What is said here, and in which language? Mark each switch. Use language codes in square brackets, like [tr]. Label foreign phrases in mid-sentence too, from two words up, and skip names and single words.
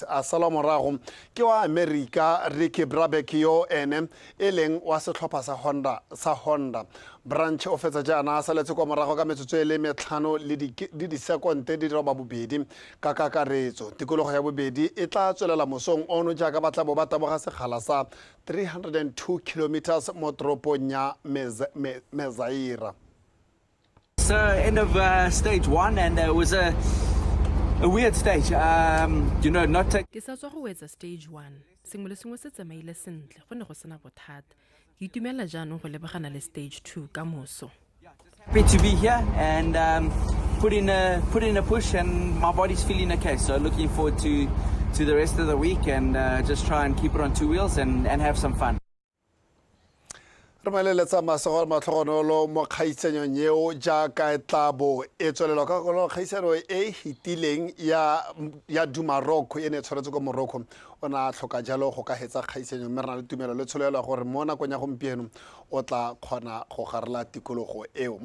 [tn] A sala morago ke wa America Ricky Brabeck yo ene e leng wa setlhopha sa Honda branch o fetsa jaana a saletse kwa morago ka metsotso e le metlhano le disekonte di roba bobedi ka kakaretso. Tikologo ya bobedi e tla tswelela mosong ono jaaka ba tla bo ba taboga sekgala sa 302 kilometers mo toropong ya Mezaira. [en] So end of stage 1 and it was a weird stage. You know, not take [tn] ke sa tswa go wetsa stage 1 sengwe le sengwe se tsamaile sentle go ne go sena bothata ke itumela jaanong go lebagana le stage 2 ka moso. [en] happy to be here and put in a push and my body's feeling okay, so looking forward to the rest of the week and just try and keep it on 2 wheels and have some fun. [tn] Re maleletsa masego matlhogonolo mo kgaitsanong yeo jaaka e tlabo e tswelelwa ka go kgaisano e hitileng ya Dumaroko e ne tshwaretse ko Morocco ona tlhoka jalo go ka hetsa kgaisanyo mme re na le tumelo le tsholelo gore mo nakong ya gompieno o tla kgona go garela tikologo eo.